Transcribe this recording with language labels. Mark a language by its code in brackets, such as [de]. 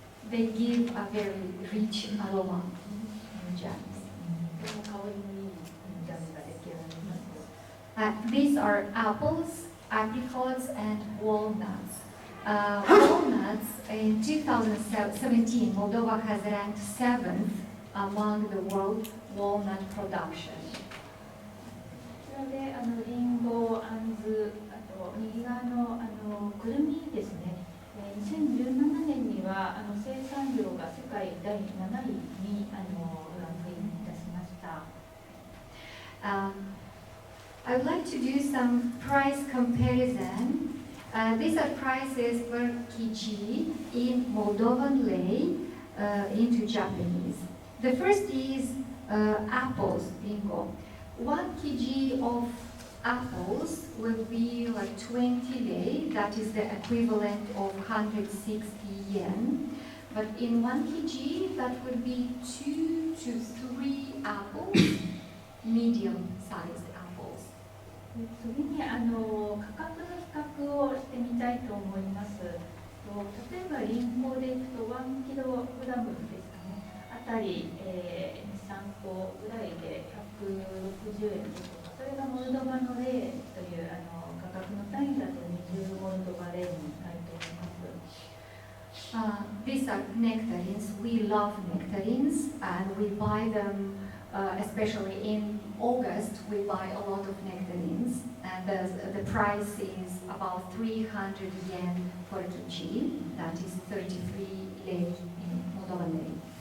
[en] They give a very rich aroma in jams. These are apples, apricots, and walnuts. Walnuts, in 2017, Moldova has ranked 7th among the world walnut production. [ja] こちらでリンゴ、あんず、あと右側のくるみですね。 2017年には生産量が世界第7位にランクインいたしました。 [en] I would like to do some price comparison. These are prices per kg in Moldovan lei into Japanese. The first is apples, bingo. 1 kg of apples will be like 20 lei, that is the equivalent of 160 yen. But in 1 kg, that would be 2 to 3 apples, medium-sized apples. [ja] 次に価格の比較をしてみたいと思います。例えばリンゴでいくと1キログラムですかね、あたり、2、3個ぐらいで160円ですとか、それがモルドバのレーという価格の単位だと20モルドバレーになると思います。 [en] These are nectarines. We love nectarines and we buy them, especially in August, we buy a lot of nectarines and the price is about 300 yen per kg, that is 33 lei in Moldovan lei.